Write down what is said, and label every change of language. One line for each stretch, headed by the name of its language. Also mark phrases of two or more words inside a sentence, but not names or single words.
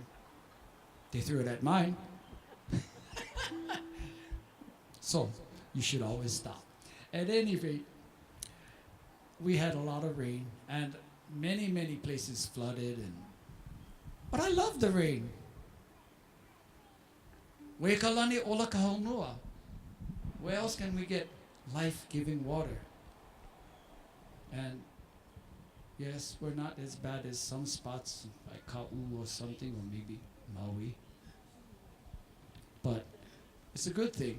English: They threw it at mine. So you should always stop. At any rate, we had a lot of rain and many, many places flooded. But I love the rain.
Hawaiian: Wekalani ola kahonua.
English: Where else can we get life-giving water? And yes, we're not as bad as some spots like Kaua'i or something, or maybe Maui. But it's a good thing.